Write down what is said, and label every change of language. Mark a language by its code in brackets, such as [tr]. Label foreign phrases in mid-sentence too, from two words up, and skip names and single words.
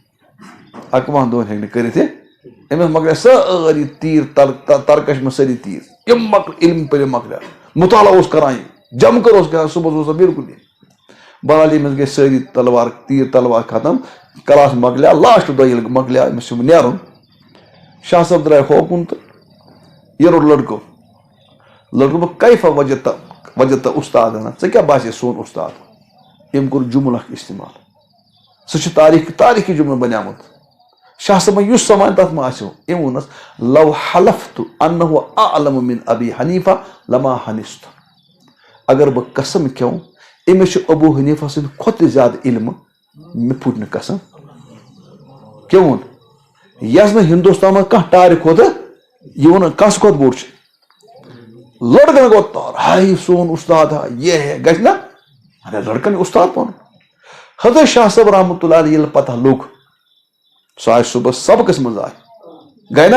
[ks] 21 دۄہن ہیٚکہِ نہٕ کٔرِتھ أمِس مۄکلے سٲری تیٖر ترکش منٛز سٲری تیٖر یِم علم پٔرِتھ مۄکلیو مُطالعہ اوس کران یہِ جمکر اوس کران صبحس اوس بِلکُل یہِ بہرحال ییٚمِس گٔے سٲری تیٖر تلوار ختم کلاس مۄکلیو لاسٹ دۄہ ییٚلہِ مۄکلیو أمِس چھُ نیرُن شاہ صٲب درٛاے ہوکُن تہٕ یہِ روٚٹ لڑکہٕ بہٕ [ar] کیفا وجت [ks] استاد ونان ژےٚ کیٛاہ باسے سون استاد أمۍ کوٚر جملہٕ اکھ استعمال سُہ چھُ تاریٖخی جملہٕ بنیومُت شاہ صٲبن یُس سوال تتھ منٛز آسیو أمۍ ووٚنس [ar] لو حلفت انه اعلم من ابی حنیفہ لما حنست [ks] اگر بہٕ قسم کھٮ۪و أمِس چھُ ابوٗ حنیفہ سٕنٛدِ کھۄتہٕ زیادٕ علمہٕ مےٚ پھُٹ نہٕ قسم کیٛاہ ووٚن یس نہٕ ہندوستان منٛز کانٛہہ ٹارِ کھۄتہٕ یہِ ووٚن کس کھۄتہٕ بوٚڑ چھُ لڑکن گوٚو تار ہاے سون استاد ہا یہ گژھِ نا ارے لڑکن استاد پنُن حضرت شاہ صٲب [ar] رحمتہ اللہ علیہ [ks] ییٚلہِ پتہ لوٚگ سُہ آسہِ صبحس سبقس منٛز آے گٔے نا